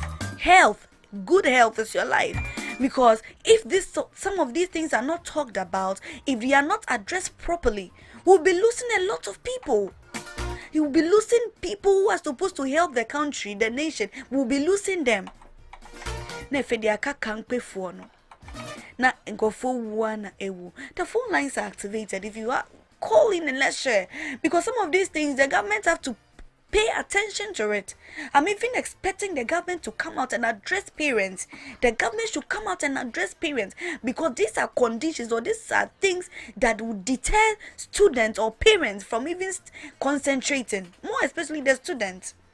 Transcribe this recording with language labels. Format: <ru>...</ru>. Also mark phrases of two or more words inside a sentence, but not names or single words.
<en>Good health is your life. Because if some of these things are not talked about, if they are not addressed properly, we'll be losing a lot of people. You will be losing people who are supposed to help the country, the nation. We'll be losing them. Na ngofo wana ewu. The phone lines are activated. If you are calling and let's share, because some of these things the government have to pay attention to it. I'm even expecting the government to come out and address parents. The government should come out and address parents, because these are conditions or these are things that would deter students or parents from even concentrating, more especially the students.</en>